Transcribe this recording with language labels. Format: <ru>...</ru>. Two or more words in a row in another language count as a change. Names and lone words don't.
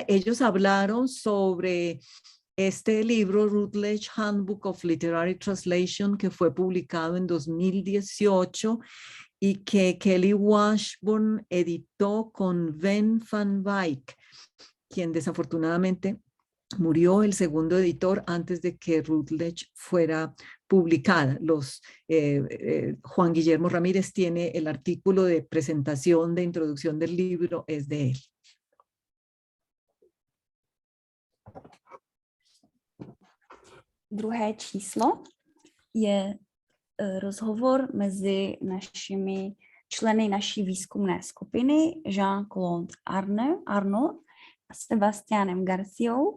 <es>Ellos hablaron sobre este libro, Routledge Handbook of Literary Translation, que fue publicado en 2018 y que Kelly Washburn editó con Ben van Wyk, quien desafortunadamente murió, el segundo editor, antes de que Routledge fuera publicada. Juan Guillermo Ramírez tiene el artículo de presentación, de introducción del libro, es de él.</es> <cs>Druhé číslo je rozhovor mezi našimi členy naší výzkumné skupiny Jean-Claude Arnaud a Sebastianem Garciou.</cs>